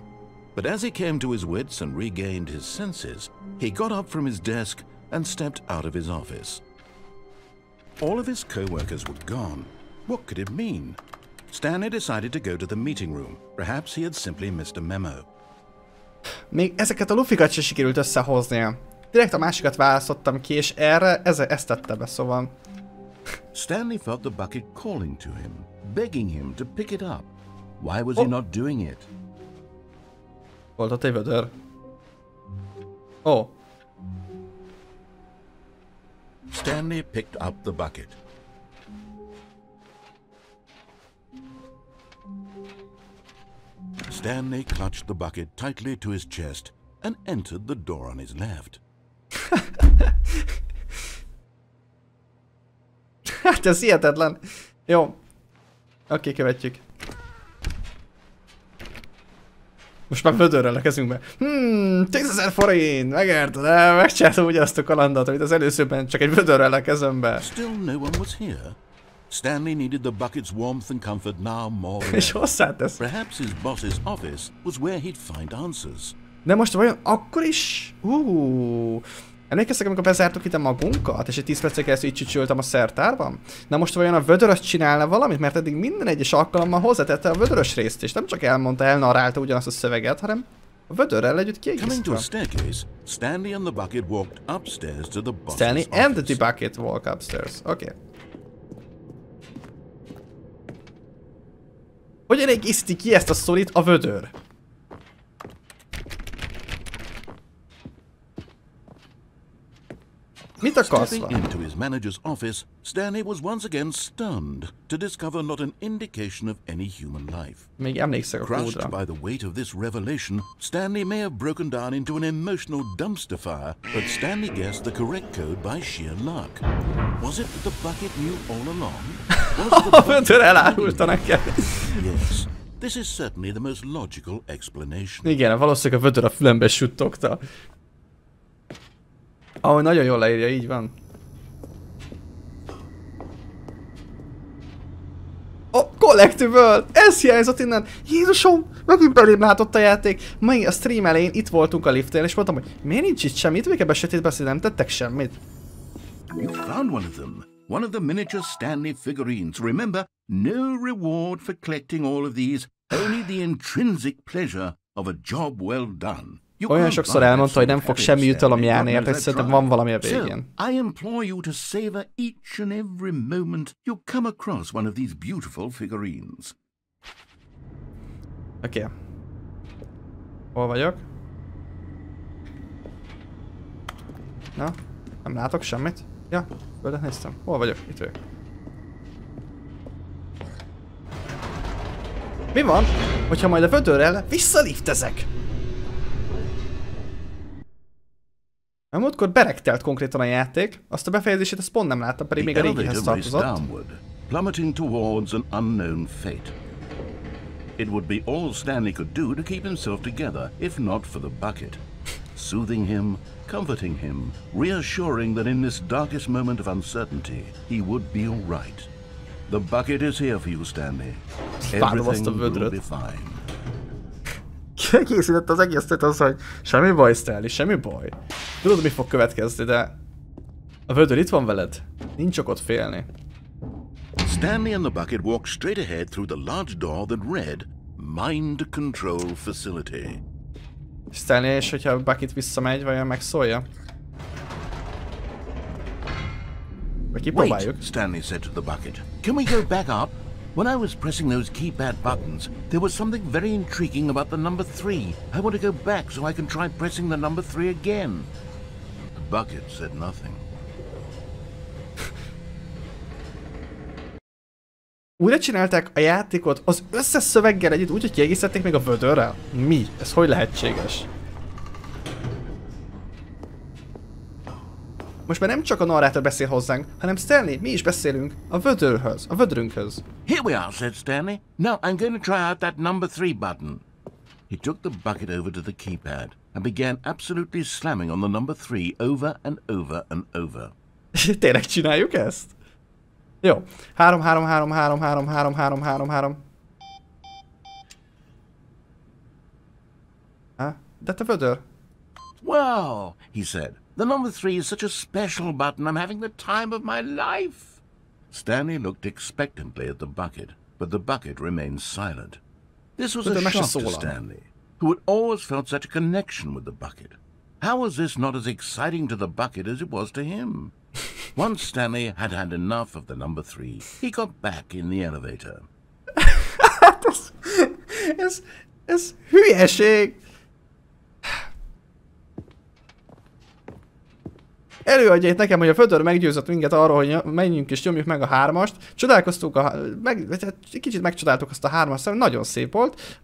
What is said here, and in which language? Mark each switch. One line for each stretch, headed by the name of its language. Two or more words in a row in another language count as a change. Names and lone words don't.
English: But as he came to his wits and regained his senses, he got up from his desk and stepped out of his office. All of his co-workers were gone. What could it mean? Stanley decided to go to the meeting room. Perhaps he had simply missed a memo.
Hungarian: Még ezeket a lufikat se sikerült összehoznia. Direkt a másikat választottam ki, és erre ezt tette be, szóval...
English: Stanley felt the bucket calling to him, begging him to pick it up. Why was he not doing it?
Hungarian: Volt ott egy vödör.
English: Oh. Stanley picked up the bucket. Stanley clutched the bucket tightly to his chest and entered the door on his left.
Hungarian: Hát ez hihetetlen. Jó. Oké, követjük. Most már vödörrel a kezünkbe. 10 000 forint! Megérted, megcsináltam ugyanazt a kalandot, amit az előzőben, csak egy vödörrel a kezembe.
English: Still no one was here. Stanley needed the bucket's warmth and comfort now more than
Hungarian: És hozzátesz.
English: Perhaps his boss's office was where he'd find answers.
Hungarian: De most vajon akkor is... Emlékeztek, amikor bezártuk itt a magunkat, és egy 10 percig keresztül így csücsöltem a szertárban? Na most vajon a vödörös csinálna valamit? Mert eddig minden egyes alkalommal hozzátette a vödörös részt, és nem csak elnarrálta ugyanazt a szöveget, hanem a vödörrel együtt kiegészítve.
English: Stanley and the bucket walk upstairs.
Hungarian: Oké. Hogyan egészíti ki ezt a sztorit a vödör? Mit akarsz?
English: Stepping into his manager's office, Stanley was once again stunned to discover not an indication of any human life.
Hungarian: Még emlékszek a kódra.
English: Crushed by the weight of this revelation, Stanley may have broken down into an emotional dumpster fire, but Stanley guessed the correct code by sheer luck. Was it that the bucket knew all along?
Hungarian: A vödör elárulta neked.
English: Yes, this is certainly the most logical explanation.
Hungarian: Igen, valószínűleg a vödör a fülembe suttogta. Ahogy nagyon jól leírja, így van.
English: A Collectible!
Hungarian: Ez hiányzott innen! Jézusom! Megint belém látott a játék! Mai a stream elején itt voltunk a liften, és mondtam, hogy miért nincs itt semmit? Még ebben sötétben nem tettek semmit.
English: You found one of them. One of the miniature Stanley figurines. Remember, no reward for collecting all of these. Only the intrinsic pleasure of a job well done.
Hungarian: Olyan sokszor elmondta, hogy nem fog semmi jutalom járni, érted? Szerintem van valami a végén.
English: I implore you to savor each and every moment you come across one of these beautiful figurines.
Hungarian: Oké. Hol vagyok? Na, nem látok semmit. Ja, földet néztem. Hol vagyok? Itt vagyok. Mi van, hogyha majd a vödörrel visszaliftezek? Nem múltkor beregtelt konkrétan a játék, azt a befejezését azt pont nem láttam, pedig még a régihez tartozott.
English: Plummeting towards an unknown fate. It would be all Stanley could do to keep himself together, if not for the bucket. Soothing him, comforting him, reassuring that in this darkest moment of uncertainty, he would be all right. The bucket is here for you, Stanley. Everything will be fine.
Hungarian: Kiegészített az egészet az, hogy semmi baj, Stanley, semmi baj. Tudod, mi fog következni, de a vödör itt van veled. Nincs okot félni.
English: Stanley and the bucket walked straight ahead through the large door that read Mind Control Facility. Stanley,
Hungarian: és hogyha a bucket visszamegy, vajon megszólja? Vagy kipróbáljuk?
English: Wait, Stanley said to the bucket. Can we go back up? When I was pressing those keypad buttons, there was something very intriguing about the number 3. I want to go back so I can try pressing the number 3 again. The bucket said nothing.
Hungarian: Újra csinálták a játékot az összes szöveggel együtt, úgy, hogy kiegészítették még a vödörrel? Mi? Ez hogy lehetséges? Most már nem csak a narrátor beszél hozzánk, hanem Stanley, mi is beszélünk a vödörhöz, a vödrünkhöz.
English: Here we are, said Stanley. Now I'm going to try out that number 3 button. He took the bucket over to the keypad and began absolutely slamming on the number 3 over and over and over.
Hungarian: Tényleg csináljuk ezt? Jó. 3, 3, 3, 3, 3, 3, 3, 3, 3. De te vödör.
English: Wow, he said. The number 3 is such a special button. I'm having the time of my life. Stanley looked expectantly at the bucket, but the bucket remained silent. This was a shock to Stanley, who had always felt such a connection with the bucket. How was this not as exciting to the bucket as it was to him? Once Stanley had had enough of the number 3, he got back in the elevator.
Hungarian: ez hülyeség! Előadja itt nekem, hogy a vödör meggyőzött minket arról, hogy menjünk és nyomjuk meg a 3-ast. Csodálkoztunk, kicsit megcsodáltuk azt a 3-ast, nagyon szép volt.